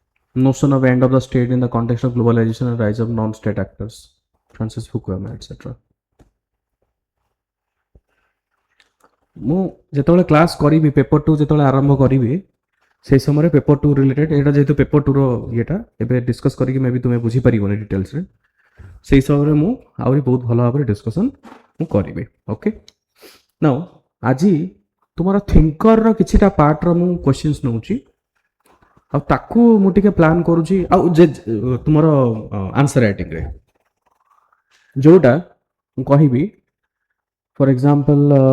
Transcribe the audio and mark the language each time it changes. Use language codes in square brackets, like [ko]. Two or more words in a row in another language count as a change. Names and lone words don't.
[en] notion of end of the state in the context of globalization and rise of non-state actors, Francis Fukuyama etc. [or] ମୁଁ ଯେତେବେଳେ କ୍ଲାସ୍ କରିବି ପେପର 2 ଯେତେବେଳେ ଆରମ୍ଭ କରିବି ସେଇ ସମୟରେ ପେପର 2 ରିଲେଟେଡ୍ ଏଇଟା ଯେହେତୁ ପେପର 2 ର ଇଏଟା ଏବେ ଡିସ୍କସ୍ କରିକି ମେ ବି ତୁମେ ବୁଝିପାରିବନି ଡିଟେଲ୍ସରେ ସେଇ ସମୟରେ ମୁଁ ଆହୁରି ବହୁତ ଭଲ ଭାବରେ ଡିସ୍କସନ୍ ମୁଁ କରିବି [en] okay now [or] ଆଜି ତୁମର ଥିଙ୍କରର କିଛିଟା ପାର୍ଟର ମୁଁ କ୍ୱେଶ୍ଚିନ୍ସ ନେଉଛି ଆଉ ତାକୁ ମୁଁ ଟିକେ ପ୍ଲାନ୍ କରୁଛି ଆଉ ଯେ ତୁମର ଆନ୍ସର ରାଇଟିଂରେ ଯୋଉଟା ମୁଁ କହିବି [en] for example